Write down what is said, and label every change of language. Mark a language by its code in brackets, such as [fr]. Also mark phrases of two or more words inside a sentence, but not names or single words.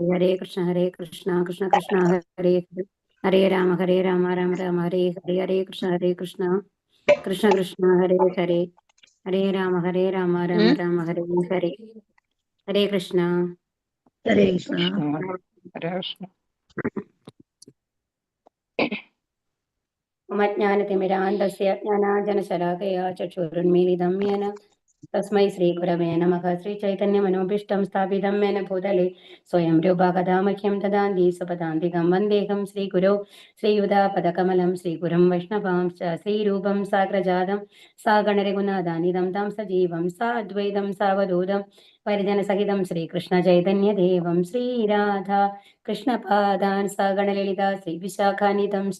[sa] ഹരേ കൃഷ്ണ കൃഷ്ണ കൃഷ്ണ ഹരേ ഹരേ. ഹരേ രാമ രാമ രാമ ഹരേ ഹരേ. ഹരേ കൃഷ്ണ കൃഷ്ണ കൃഷ്ണ ഹരേ ഹരേ. ഹരേ രാമ രാമ രാമ ഹരേ ഹരേ. ഹരേ കൃഷ്ണ. ഹരേ കൃഷ്ണ. ഹരേ കൃഷ്ണ. മജ്ഞാനതിമിരാന്തസ്യ ജ്ഞാനാഞ്ജനശലാകയാ ചക്ഷുരുന്മീലിതം യേന തസ്മൈ ശ്രീഗുരവേ നമഃ. ശ്രീചൈതന്യമനോഭീഷ്ടം സ്ഥാപിതം യേന ഭൂതലേ സ്വയം രൂപ കഥാ മഹ്യം ദദാന്തി സ്വപദാന്തികം വന്ദേഹം ശ്രീഗുരോ ശ്രീയുതാപദകമലം ശ്രീഗുരും വൈഷ്ണവാംശ്ച ശ്രീരൂപം സാഗ്രജാതം സാഗണരഘുനാഥാനിധം താം സജീവം സാദ്വൈതം സാവധൂതം പരിജനസഹിതം ശ്രീകൃഷ്ണ ചൈതന്യദേവം ശ്രീരാധ കൃഷ്ണപാദാൻ സഗണലളിത ശ്രീവിശാഖാനിധംശ്ച.